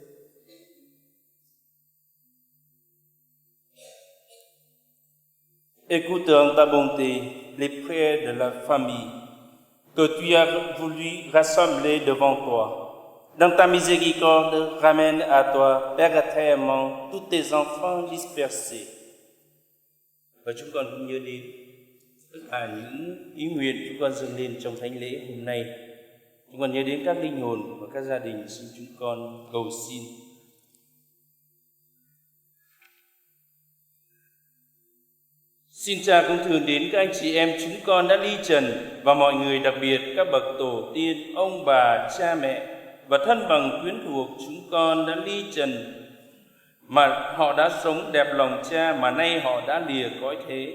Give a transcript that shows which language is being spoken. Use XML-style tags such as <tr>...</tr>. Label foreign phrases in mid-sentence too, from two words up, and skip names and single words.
<fr>Écoute en ta bonté les prières de la famille que tu as voulu rassembler devant toi. Dans ta miséricorde, ramène à toi, Père très aimant, tous tes enfants dispersés.</fr> <vi>Và chúng con cũng nhớ đến tất cả những ý nguyện chúng con dâng lên trong thánh lễ hôm nay. Chúng con nhớ đến các linh hồn và các gia đình xin chúng con cầu xin. Xin Cha cũng thường đến các anh chị em chúng con đã ly trần và mọi người, đặc biệt các bậc tổ tiên, ông bà, cha mẹ và thân bằng quyến thuộc chúng con đã ly trần mà họ đã sống đẹp lòng Cha mà nay họ đã lìa cõi thế.</vi>